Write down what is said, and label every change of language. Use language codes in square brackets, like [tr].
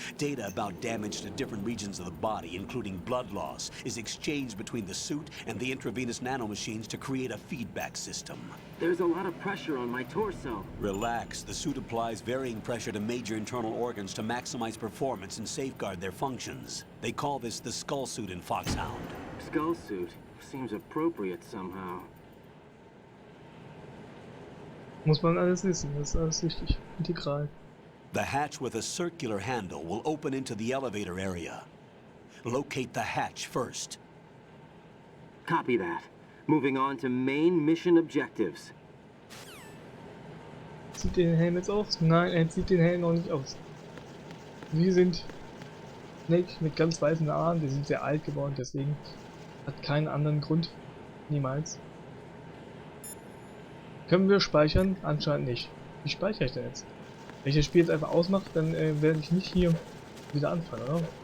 [en] Data about damage to different regions of the body, including blood loss, is exchanged between the suit and the intravenous nanomachines to create a feedback system. There's a lot of pressure on my torso. Relax. The suit applies varying pressure to major internal organs to maximize performance and safeguard their functions. They call this the skull suit in Foxhound. Skull suit seems appropriate somehow. [de] Muss man alles wissen, das ist alles wichtig. [en] Integral. The hatch with a circular handle will open into the elevator area. Locate the hatch first. Copy that. Moving on to main mission objectives. [de] Zieht den Helm jetzt aus? Nein, er zieht den Helm noch nicht aus. Wir sind Snake mit ganz weißen Haaren, wir sind sehr alt geworden, deswegen hat keinen anderen Grund. Niemals. Können wir speichern? Anscheinend nicht. Wie speichere ich denn jetzt? Wenn ich das Spiel jetzt einfach ausmache, dann werde ich nicht hier wieder anfangen, oder?